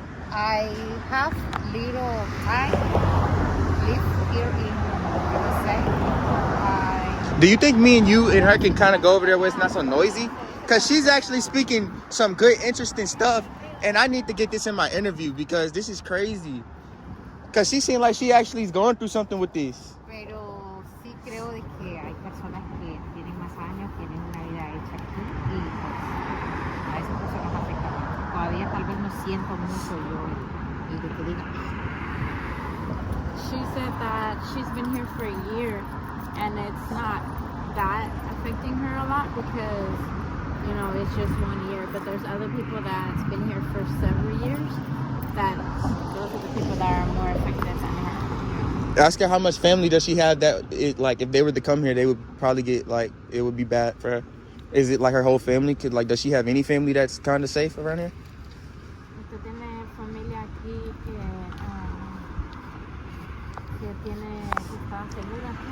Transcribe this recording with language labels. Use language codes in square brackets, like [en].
[en] I have little time live here in USA. Do you think me and you and her can kind of go over there where it's not so noisy? Because she's actually speaking some good, interesting stuff. And I need to get this in my interview because this is crazy. Because she seemed like she actually is going through something with this. [es] Pero sí creo de que hay personas que tienen más años, tienen una vida hecha aquí y pues a esas personas afecta más. Todavía tal vez no siento mucho yo y lo que diga. [en] She said that she's been here for a year, and it's not that affecting her a lot because, you know, it's just 1 year. But there's other people that's been here for several years. That those are the people that are more affected than her. Ask her how much family does she have that, like, if they were to come here, they would probably get, like, it would be bad for her. Is it like her whole family? Does she have any family that's kind of safe around here? [es] Usted tiene familia aquí que está segura.